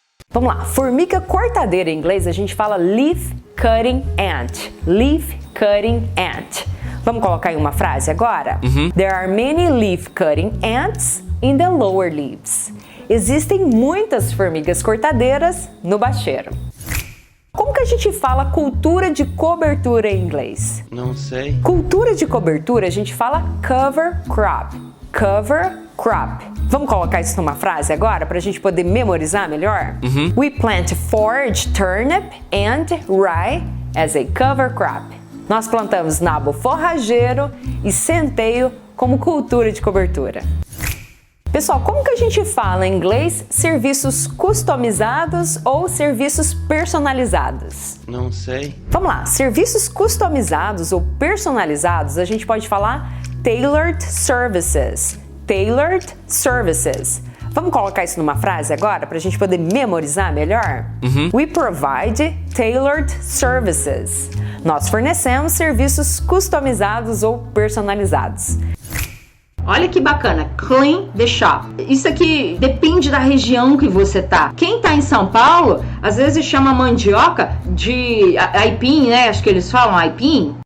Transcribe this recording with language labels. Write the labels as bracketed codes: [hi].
[pt] Vamos lá, formiga cortadeira em inglês a gente fala leaf cutting ant. Leaf cutting ant. Vamos colocar em uma frase agora? [en] There are many leaf cutting ants in the lower leaves. [pt] Existem muitas formigas cortadeiras no bacheiro. Como que a gente fala cultura de cobertura em inglês? Não sei. Cultura de cobertura a gente fala cover crop. [en] Cover crop. [pt] Vamos colocar isso numa frase agora para a gente poder memorizar melhor? [en] We plant forage turnip and rye as a cover crop. [pt] Nós plantamos nabo forrageiro e centeio como cultura de cobertura. Pessoal, como que a gente fala em inglês serviços customizados ou serviços personalizados? Não sei. Vamos lá, serviços customizados ou personalizados a gente pode falar tailored services. Tailored services. Vamos colocar isso numa frase agora para a gente poder memorizar melhor? [en] We provide tailored services. [pt] Nós fornecemos serviços customizados ou personalizados. Olha que bacana, [en] clean the shop. [pt] Isso aqui depende da região que você tá. Quem tá em São Paulo, às vezes chama mandioca de aipim, né? Acho que eles falam aipim.